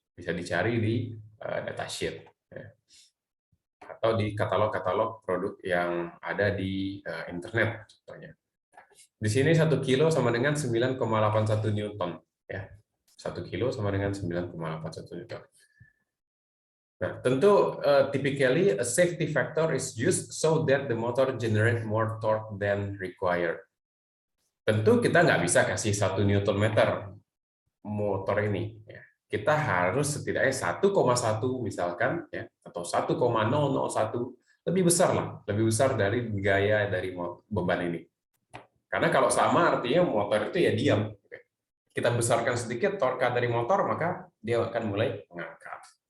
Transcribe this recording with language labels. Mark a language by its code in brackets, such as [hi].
[id] Bisa dicari di datasheet atau di katalog-katalog produk yang ada di internet contohnya. Di sini 1 kilo sama dengan 9,81 Newton ya. 1 kilo sama dengan 9,81 Newton. Nah, tentu [en] typically a safety factor is used so that the motor generate more torque than required. [id] Tentu kita nggak bisa kasih 1 Newton meter motor ini. Ya. Kita harus setidaknya 1,1 misalkan, ya, atau 1,001, lebih besar lah, lebih besar dari gaya dari beban ini. Karena kalau sama artinya motor itu ya diam. Kita besarkan sedikit torka dari motor, maka dia akan mulai mengangkat.